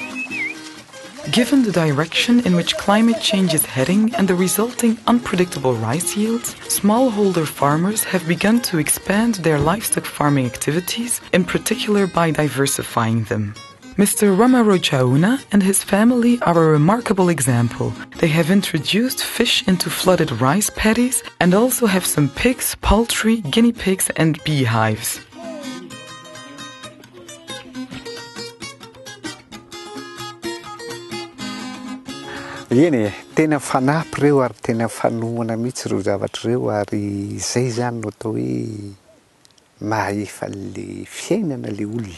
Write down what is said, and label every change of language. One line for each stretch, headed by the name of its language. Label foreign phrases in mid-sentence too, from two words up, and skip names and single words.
English: Given the direction in which climate change is heading and the resulting unpredictable rice yields, smallholder farmers have begun to expand their livestock farming activities, in particular by diversifying them. Mr. Ramarojauna and his family are a remarkable example. They have introduced fish into flooded rice paddies and also have some pigs, poultry, guinea pigs and beehives.
Malagasy: Eny tena fanampy reo ary tena fanohana mihitsy reo zavatra reo ary izay zany no atao hoe mahefa le fiainana le olona.